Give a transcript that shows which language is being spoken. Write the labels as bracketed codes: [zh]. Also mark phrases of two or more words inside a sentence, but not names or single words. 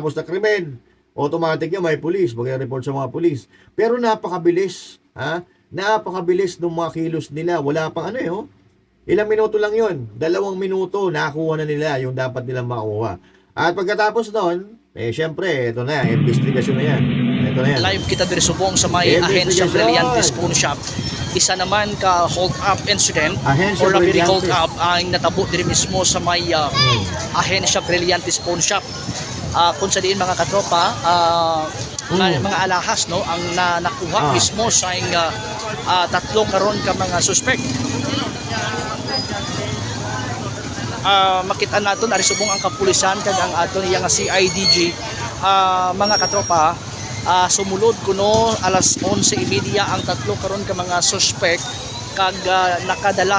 [tl] Pagkatapos na krimen, automatic yan, may pulis, mag-report sa mga pulis. Pero napakabilis, ha? Napakabilis ng mga kilos nila. Wala pang ano oh. Ilang minuto lang yon, 2 minuto, nakuha na nila yung dapat nilang makuha. At pagkatapos noon, syempre, ito na, investigasyon na yan. Ito na yan. [hil] Live kita diri subong sa may Ahensya Brillantes Pawn Shop. Isa naman ka [en] hold up incident [hil] Ahensya or na very Brillantes. [en] hold up [hil] ang natabo diri mismo sa may Ahensya Brillantes Pawn Shop. Kung sa diin mga katropa, mga alahas no ang nakuha mismo sa 3 karon ka mga suspect. Makita naton ari subong ang kapulisan kag ang aton iya nga CIDG mga katropa sumulod kuno alas 11:30 ang 3 karon ka mga suspect kag nakadala